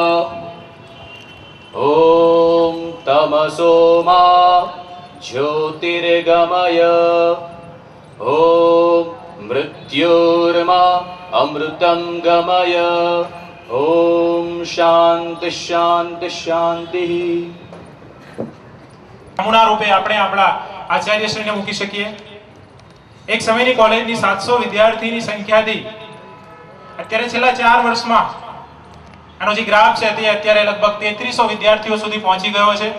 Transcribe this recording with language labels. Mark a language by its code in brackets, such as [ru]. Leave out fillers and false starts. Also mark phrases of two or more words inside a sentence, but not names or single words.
[sa] ॐ तमसो मा ज्योतिर्गमय. ॐ मृत्योर्मा अमृतं गमय. ॐ शान्ति शान्ति शान्ति. [gu] નમૂના રૂપે આપણે આપણા આચાર્યશ્રીને મૂકી શકીએ. એક સમયની કોલેજની 700 વિદ્યાર્થીની સંખ્યાથી અત્યારે છેલ્લા 4 વર્ષમાં આનો જે ગ્રાફ છે તે અત્યારે લગભગ 3300 વિદ્યાર્થીઓ સુધી પહોંચી ગયો છે.